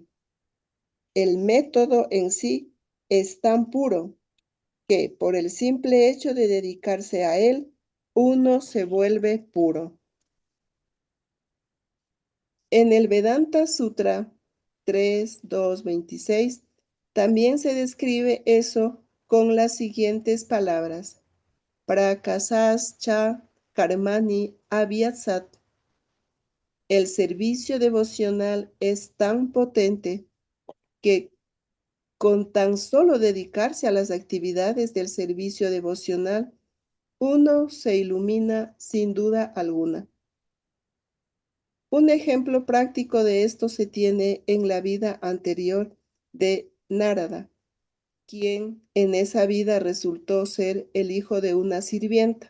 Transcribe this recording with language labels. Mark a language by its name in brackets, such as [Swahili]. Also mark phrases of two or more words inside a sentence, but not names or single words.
[Spanish] El método en sí es tan puro que por el simple hecho de dedicarse a él, uno se vuelve puro. En el Vedanta Sutra 3.2.26 también se describe eso con las siguientes palabras. [Sanskrit] Prakasascha karmani abhyasat. [Spanish] El servicio devocional es tan potente que con tan solo dedicarse a las actividades del servicio devocional, uno se ilumina sin duda alguna. Un ejemplo práctico de esto se tiene en la vida anterior de Narada, quien en esa vida resultó ser el hijo de una sirvienta.